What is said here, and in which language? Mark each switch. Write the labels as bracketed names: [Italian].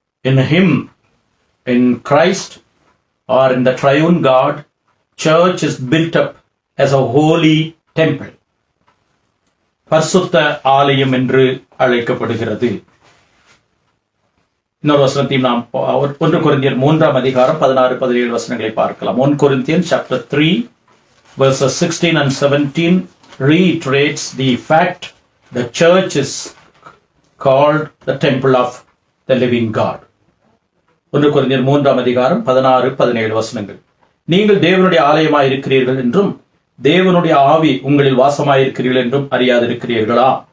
[English] In him, in Christ, or in the triune God, church is built up as a holy temple. [Tamil] பரிசுத்த ஆலயம் என்று அழைக்கப்படுகிறது. இன்னொரு வசனத்தையும் நாம் 1 கொரிந்தியர் 3ஆம் அதிகாரம் 16-17 வசனங்களை பார்க்கலாம். [English] 1 Corinthians chapter 3 verses 16 and 17 reiterates the fact the church is called the temple of the living God. [Tamil] 1 கொரிந்தியர் 3ஆம் அதிகாரம் 16-17 வசனங்கள். நீங்கள் தேவனுடைய ஆலயமாய் இருக்கிறீர்கள் என்றும் தேவனுடைய ஆவி உங்களில் வாசமாயிருக்கிறீர்கள் என்றும் அறியாதிருக்கிறீர்களா?